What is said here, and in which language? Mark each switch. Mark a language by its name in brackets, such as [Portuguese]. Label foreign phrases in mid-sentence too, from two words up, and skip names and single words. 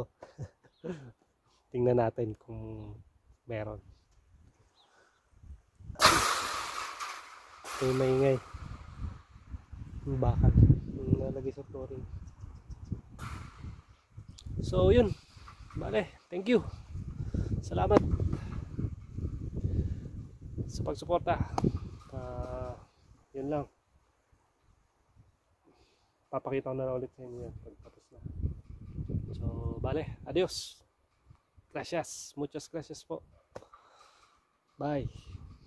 [Filipino] Tingnan natin kung meron. Ito yung maingay. Yung bakal. Yung nalagay sa flooring. So yun. Bale, [English] thank you. [Filipino] Salamat. sa pagsuporta. Yun lang. Papakita ko na lang ulit sa inyo yan pagtapos na. So, bale, [Spanish] adios. Gracias. Muchas gracias po. Bye.